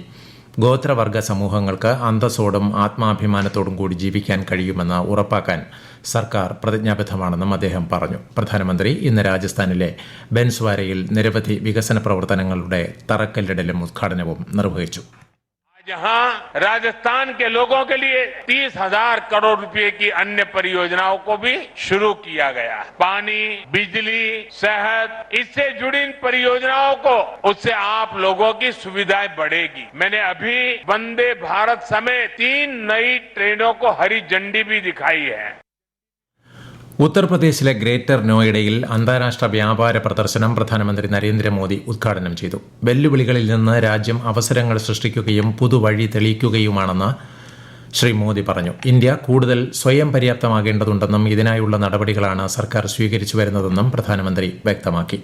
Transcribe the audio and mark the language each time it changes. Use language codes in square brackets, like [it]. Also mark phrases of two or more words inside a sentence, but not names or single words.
[ml] ഗോത്രവർഗ സമൂഹങ്ങൾക്ക് അന്തസ്സോടും ആത്മാഭിമാനത്തോടും കൂടി ജീവിക്കാൻ കഴിയുമെന്ന് ഉറപ്പാക്കാൻ സർക്കാർ പ്രതിജ്ഞാബദ്ധമാണെന്നും അദ്ദേഹം പറഞ്ഞു. പ്രധാനമന്ത്രി ഇന്ന് രാജസ്ഥാനിലെ ബൻസ്വാരയിൽ നിരവധി വികസന പ്രവർത്തനങ്ങളുടെ തറക്കല്ലിടലും ഉദ്ഘാടനവും നിർവഹിച്ചു. [hi] जहां राजस्थान के लोगों के लिए 30,000 करोड़ रुपए की अन्य परियोजनाओं को भी शुरू किया गया है. पानी, बिजली, सेहत, इससे जुड़ी इन परियोजनाओं को उससे आप लोगों की सुविधाएं बढ़ेगी. मैंने अभी वंदे भारत समेत 3 नई ट्रेनों को हरी झंडी भी दिखाई है. [ml] ഉത്തർപ്രദേശിലെ ഗ്രേറ്റർ നോയിഡയിൽ അന്താരാഷ്ട്ര വ്യാപാര പ്രദർശനം പ്രധാനമന്ത്രി നരേന്ദ്രമോദി ഉദ്ഘാടനം ചെയ്തു. വെല്ലുവിളികളിൽ നിന്ന് രാജ്യം അവസരങ്ങൾ സൃഷ്ടിക്കുകയും പുതുവഴി തെളിയിക്കുകയുമാണെന്ന് ശ്രീ മോദി പറഞ്ഞു. ഇന്ത്യ കൂടുതൽ സ്വയം പര്യാപ്തമാകേണ്ടതുണ്ടെന്നും ഇതിനായുള്ള നടപടികളാണ് സർക്കാർ സ്വീകരിച്ചു വരുന്നതെന്നും പ്രധാനമന്ത്രി വ്യക്തമാക്കി.